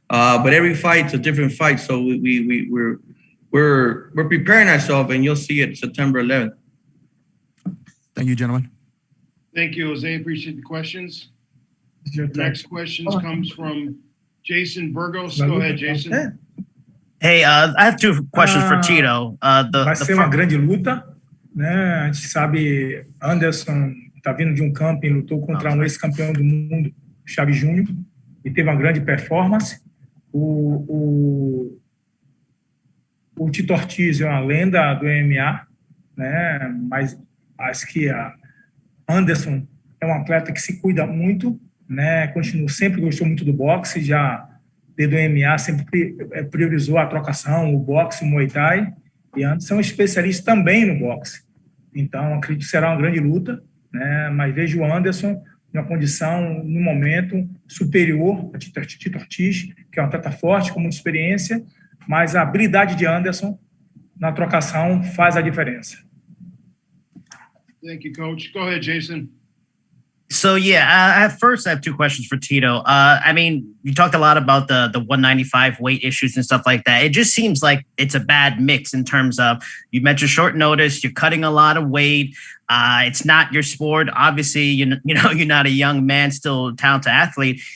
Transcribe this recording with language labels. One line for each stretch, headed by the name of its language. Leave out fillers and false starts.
English: But every fight's a different fight. So we're preparing ourselves, and you'll see it September 11th. Thank you, gentlemen. Thank you, Jose. Appreciate the questions. Next questions comes from Jason Burgos. Go ahead, Jason. Hey, I have two questions for Tito.
Portuguese: Vai ser uma grande luta, né? A gente sabe, Anderson tá vindo de camping, lutou contra ex-campeão do mundo, Chaves Júnior, e teve uma grande performance. O Tito Ortiz é uma lenda do MMA, né? Mas acho que a Anderson é um atleta que se cuida muito, né? Sempre gostou muito do boxe, já desde o MMA sempre priorizou a trocação, o boxe, o Muay Thai, e Anderson é um especialista também no boxe. Então, acredito que será uma grande luta, né? Mas vejo o Anderson numa condição, no momento, superior a Tito Ortiz, que é um atleta forte, com muita experiência, mas a habilidade de Anderson na trocação faz a diferença.
English: Thank you, Coach. Go ahead, Jason. So, at first, I have two questions for Tito. You talked a lot about the 195 weight issues and stuff like that. It just seems like it's a bad mix in terms of, you mentioned short notice, you're cutting a lot of weight. It's not your sport. Obviously, you're not a young man, still a talented athlete.